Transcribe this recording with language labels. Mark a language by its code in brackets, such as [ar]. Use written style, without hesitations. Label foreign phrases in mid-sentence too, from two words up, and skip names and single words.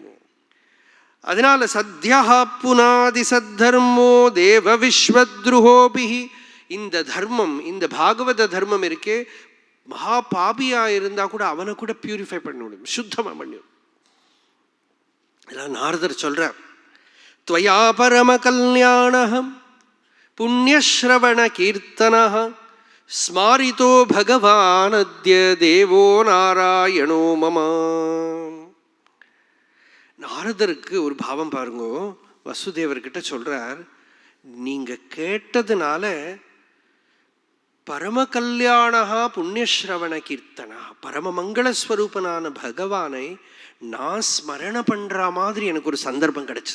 [sa] அதனால सद्यः पुनाति सद्धर्मो देव विश्वद्रुहोऽपिहि. [ta] இந்த தர்மம், இந்த பாகவத தர்மம் இருக்கே, மகா பாபியா இருந்தா கூட அவனை கூட பியூரிஃபை பண்ண முடியும், சுத்தமா பண்ணிடும். இதெல்லாம் நாரதர் சொல்ற. [sa] त्वया परम कल्याणहं पुण्यश्रवण कीर्तनः स्मारितो भगवान् अद्य देवो नारायणो मम. [ta] நாரதருக்கு ஒரு பாவம் பாருங்கோ. வசுதேவர்கிட்ட சொல்றார், நீங்க கேட்டதுனால [sa] परम कल्याण पुण्यश्रवण कीर्तन, [ta] பரம மங்களஸ்வரூபனான பகவானை நான் ஸ்மரண பண்ற மாதிரி எனக்கு ஒரு சந்தர்ப்பம் கிடைச்சது.